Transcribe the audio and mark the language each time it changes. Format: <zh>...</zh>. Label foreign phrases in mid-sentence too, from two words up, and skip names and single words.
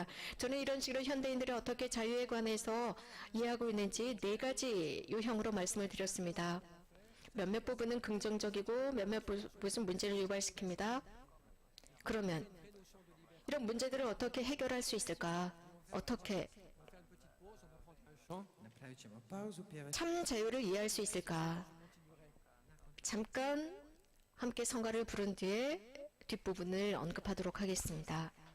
<ko>저는 이런 식으로 현대인들이 어떻게 자유에 관해서 이해하고 있는지 4가지 유형으로 말씀을 드렸습니다. 몇몇 부분은 긍정적이고 몇몇 부분은 문제를 유발시킵니다. 그러면 이런 문제들을 어떻게 해결할 수 있을까? 어떻게</ko> <hr>Napravit ćemo pauzu, pjevat</hr> <ko>참 자유를 이해할 수 있을까? 잠깐 함께 성가를 부른 뒤에 뒷부분을 언급하도록 하겠습니다.</ko>